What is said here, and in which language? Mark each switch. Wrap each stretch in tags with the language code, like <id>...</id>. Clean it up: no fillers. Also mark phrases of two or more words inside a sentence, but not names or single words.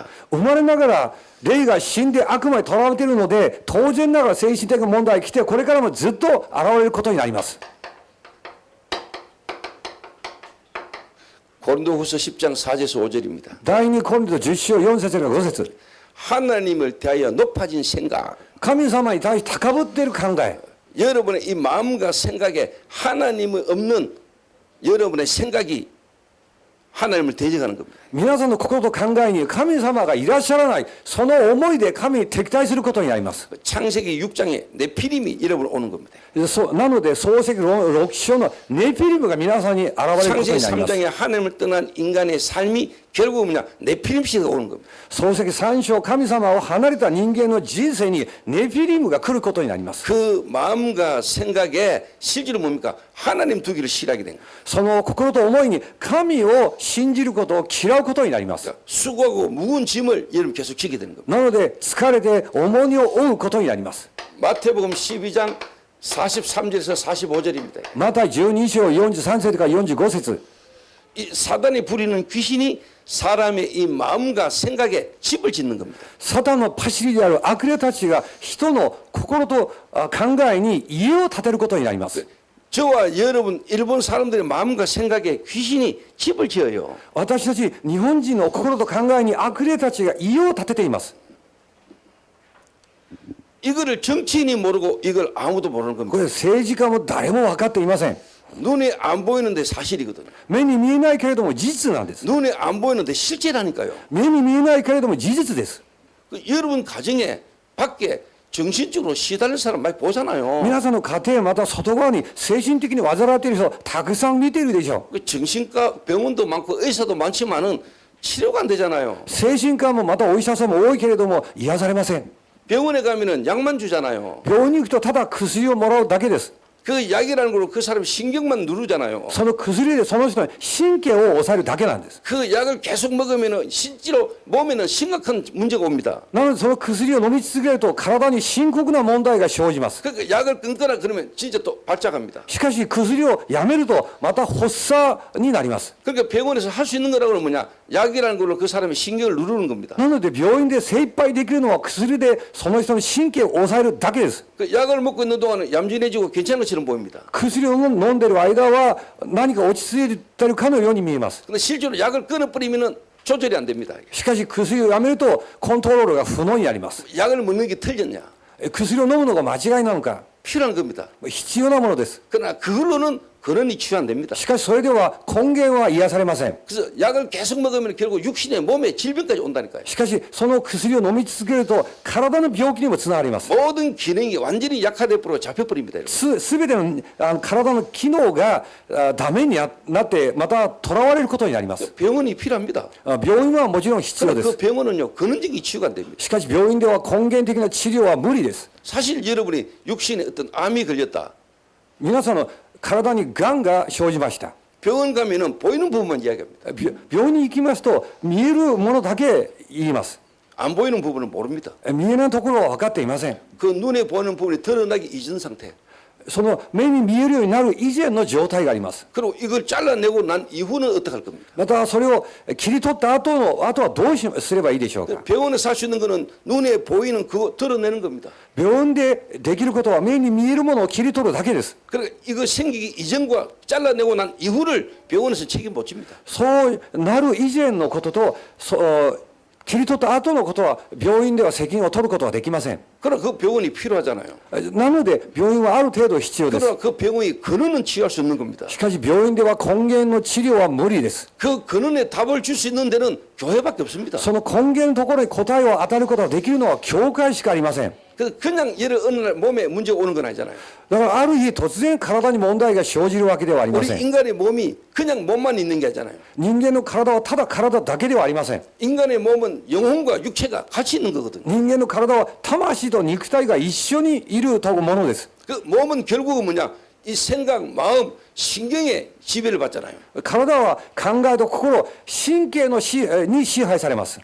<ja>生まれながら霊が死んで悪魔にとらわれているので当然ながら精神的な問題が来てこれからもずっと現れることになります。</ja> <ko>고린도후서 10장 4절에서 5절입니다.</ko> <ja>第2コリント10章4節から5節</ja> <ko>하나님을 대하여 높아진 생각,</ko> <ja>神様に対して高ぶっている考え</ja> <ko>여러분의 이 마음과 생각에 하나님이 없는 여러분의 생각이 하나님을 대적하는 겁니다.</ko> <ja>皆さんの心と考えに神様がいらっしゃらないその思いで神に敵対することになります。</ja> <ko>창세기 6장에 네피림이 여러분 오는 겁니다.</ko> <ja>なので創世記6章のネフィリムが皆さんに現れること</ja> <ko>창세기</ko> <ja>になります。</ja> <ko>3장에 하나님을 떠난 인간의 삶이 결국은 뭐냐 네피림시가 오는 겁니다.</ko> <ja>漱石三章、神様を離れた人間の人生にネフィリムが来ることになります。</ja> <ko>그 마음과 생각에 실제로 뭡니까 하나님 두기를 싫어하게 된 거예요.</ko> <ja>その心と思いに神を信じることを嫌うことになります。</ja> <ko>수고하고 무거운 짐을 여러분 계속 지게 되는 겁니다.</ko> <ja>なので疲れて重荷を負うことになります。</ja> <ko>마태복음 12장 43절에서 45절입니다.</ko> <ja>また12章43節から45節</ja> <ko>이 사단이 부리는 귀신이 사람의 이 마음과 생각에 집을 짓는 겁니다.</ko> <ja>サタンのパシリである悪霊たちが人の心と考えに家を建てることになります。</ja> <ko>저와 여러분 일본 사람들의 마음과 생각에 귀신이 집을 지어요.</ko> <ja>私たち日本人の心と考えに悪霊たちが家を建てています。</ja> <ko>이거를 정치인이 모르고 이걸 아무도 모르는</ko> <ja>こ</ja> <ko>겁니다.</ko> <ja>れ政治家も誰も分かっていません。</ja> <ko>눈에 안 보이는데 사실이거든요.</ko> <ja>目に見えないけれども事実なんです。</ja> <ko>눈에 안 보이는데 실제라니까요.</ko> <ja>目に見えないけれども事実です。</ja> <ko>그 여러분 가정에 밖에 정신적으로 시달릴 사람 많이 보잖아요.</ko> <ja>皆さんの家庭また外側に精神的に患っている人たくさん見ているでしょう。</ja> <ko>그 정신과 병원도 많고 의사도 많지만은 치료가 안 되잖아요.</ko> <ja>精神科もまたお医者さんも多いけれども癒されません。</ja> <ko>병원에 가면은 약만 주잖아요.</ko> <ja>病院に行くとただ薬をもらうだけです。</ja> <ko>그 약이라는 걸로 그 사람 신경만 누르잖아요.</ko> <ja>その薬でその人の神経を抑えるだけなんです。</ja> <ko>그 약을 계속 먹으면은 실제로 몸에는 심각한 문제가 옵니다.</ko> <ja>なのでその薬を飲み続けると体に深刻な問題が生じます。</ja> <ko>그 약을 끊거나 그러면 진짜 또 발작합니다.</ko> <ja>しかし薬をやめるとまた発作になります。</ja> <ko>그러니까 병원에서 할 수 있는 거라고 하면 뭐냐? 약이라는 걸로 그 사람의 신경을 누르는 겁니다.</ko> <ja>なので病院で精一杯できるのは薬でその人の神経を抑えるだけです。</ja> <ko>그 약을 먹고 있는 동안은 얌전해지고 괜찮은 것처럼 보입니다.</ko> <ja>薬を飲んでいる間は何か落ち着いているかのように見えます。</ja> <ko>근데 실제로 약을 끊어버리면은 조절이 안 됩니다.</ko> <ja>しかし薬をやめるとコントロールが不能になります。</ja> <ko>약을 먹는 게 틀렸냐?</ko> <ja>薬を飲むのが間違いなのか</ja> <ko>필요한 겁니다.</ko> <ja>必要なものです。</ja> <ko>그러나 그걸로는 근원이 치유 안 됩니다.</ko> <ja>しかしそれでは根源は癒されません。</ja> <ko>그래서 약을 계속 먹으면 결국 육신의 몸에 질병까지 온다니까요.</ko> <ja>しかしその薬を飲み続けると体の病気にもつながります。</ja> <ko>모든 기능이 완전히 약화돼 버려 잡혀버립니다.</ko> <ja>すべての体の機能がダメになってまた囚われることになります。</ja> <ko>병원이 필요합니다.</ko> <ja>病院はもちろん必要</ja> <ko>그러나</ko> <ja>で</ja> <ko>그</ko> <ja>す。</ja> <ko>병원은요 근원적인 치유가 안 됩니다.</ko> <ja>しかし病院では根源的な治療は無理です。</ja> <ko>사실 여러분이 육신에 어떤 암이 걸렸다.</ko> <ja>皆さんの体にがんが生じました。</ja> <ko>병원 가면은 보이는 부분만 이야기합니다.</ko> <ja>病院に行きますと見えるものだけ言います。</ja> <ko>안 보이는 부분은 모릅니다.</ko> <ja>見えないところは分かっていません。</ja> <ko>그 눈에 보이는 부분이 드러나기 이전 상태.</ko> <ja>その目に見えるようになる以前の状態があります。</ja> <ko>그리고 이걸 잘라내고 난 이후는 어떻게 할 겁니까?</ko> <ja>またそれを切り取ったあとはどうすればいいでしょうか。</ja> <ko>병원에서 할 수 있는 거는 눈에 보이는 그거 드러내는 겁니다.</ko> <ja>病院でできることは目に見えるものを切り取るだけです。</ja> <ko>그러니까 이거 생기기 이전과 잘라내고 난 이후를 병원에서 책임 못 집니다.</ko> <ja>そうなる以前のことと切り取った後のことは病院では責任を取ることはできません。</ja> <ko>그러나 그 병원이 필요하잖아요.</ko> <ja>なので病院はある程度必要です。</ja> <ko>그러나 그 병원이 근원은 치유할 수 없는 겁니다.</ko> <ja>しかし病院では根源の治療は無理です。</ja> <ko>그 근원에 답을 줄 수 있는 데는 교회밖에 없습니다.</ko> <ja>その根源のところに答えを与えることができるのは教会しかありません。</ja> <ko>그래서 그냥 어느 날 몸에 문제가 오는 건 아니잖아요.</ko> <ja>だからある日突然体に問題が生じるわけではありま</ja> <ko>우리</ko> <ja>せん。</ja> <ko>인간의 몸이 그냥 몸만 있는 게 아니잖아요.</ko> <ja>人間の体はただ体だけではありません。</ja> <ko>인간의 몸은 영혼과 육체가 같이 있는 거거든요.</ko> <ja>人間の体は魂と肉体が一緒にいるというものです。</ja> <ko>그 몸은 결국은 뭐냐? 이 생각, 마음, 신경에 지배를 받잖아요.</ko> <ja>体は考えと心、神経に支配されます。</ja>